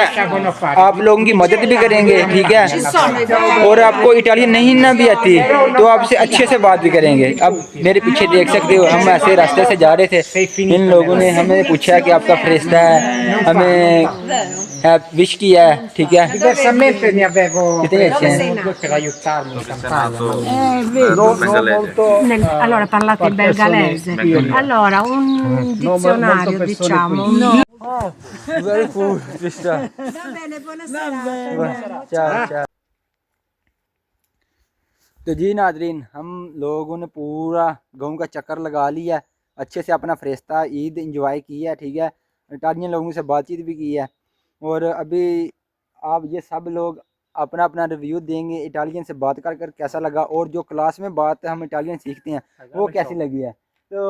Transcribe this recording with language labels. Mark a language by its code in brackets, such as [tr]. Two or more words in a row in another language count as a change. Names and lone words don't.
[hi] आप लोगों की मदद भी करेंगे, ठीक है, और आपको इटालियन नहीं ना भी आती तो आपसे अच्छे से बात भी करेंगे। अब मेरे पीछे देख सकते हो, हम ऐसे रास्ते से जा रहे थे, इन लोगों ने हमें पूछा कि आपका फरिश्ता है, हमें विश किया है, ठीक है। [it] Diversamente ne avevo Kittene c'è? due per aiutarmi in campagna. Allora parlate in bengalese. Allora un dizionario diciamo. [en] Very cool, [it] Va bene, buonasera. [hi] तो जी नाजरीन, हम लोगों ने पूरा गाँव का चक्कर लगा लिया, अच्छे से अपना फरिश्ता ईद इंजॉय की है, ठीक है। इटालियन लोगों से बातचीत भी की है और अभी आप ये सब लोग अपना अपना रिव्यू देंगे इटालियन से बात कर कर कैसा लगा, और जो क्लास में बात हम इटालियन सीखते हैं वो कैसी लगी है।